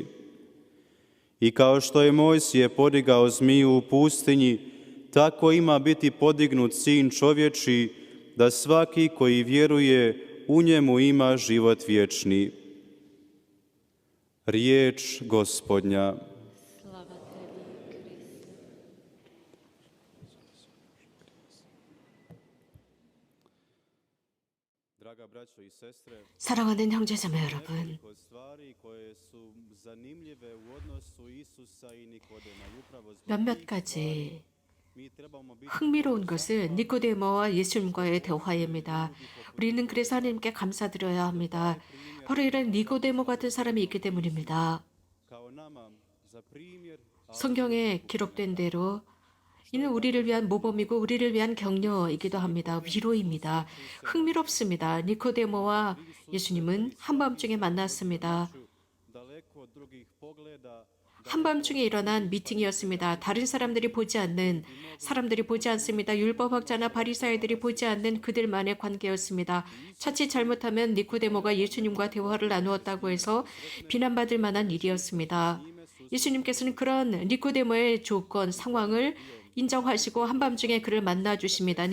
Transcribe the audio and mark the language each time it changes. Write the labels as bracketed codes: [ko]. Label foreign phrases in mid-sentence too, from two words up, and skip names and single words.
[hr] I kao što je Mojsije podigao zmiju u pustinji, tako ima biti podignut sin čovječiji, da svaki koji vjeruje u njemu ima život vječni. Riječ Gospodnja. Slava tebi, Kriste. Draga braćo i sestre, [ko] 사랑하는 형제자매 여러분, [hr] nekoliko stvari koje su zanimljive u odnosu Isusa i Nikodema. I upravo zbog [ko] 몇몇 [hr] tih [ko] 가지 [hr] stvari mi trebamo biti [ko] 흥미로운 것은 니코데모와 예수님과의 대화입니다. 우리는 그래서 하나님께 감사드려야 합니다. 바로 이런 니코데모 같은 사람이 있기 때문입니다. [hr] kao nama za primjer, [ko] 성경에 기록된 대로 이는 우리를 위한 모범이고 우리를 위한 격려이기도 합니다. 위로입니다. 흥미롭습니다. 니코데모와 예수님은 한밤중에 만났습니다. [hr] daleko od drugih pogleda, [ko] 한밤중에 일어난 미팅이었습니다. 다른 사람들이 보지 않습니다. 율법학자나 바리사이들이 보지 않는 그들만의 관계였습니다. 자칫 잘못하면 니코데모가 예수님과 대화를 나누었다고 해서 비난받을 만한 일이었습니다. 예수님께서는 그런 니코데모의 조건, 상황을 인정하시고 한밤중에 그를 만나주십니다.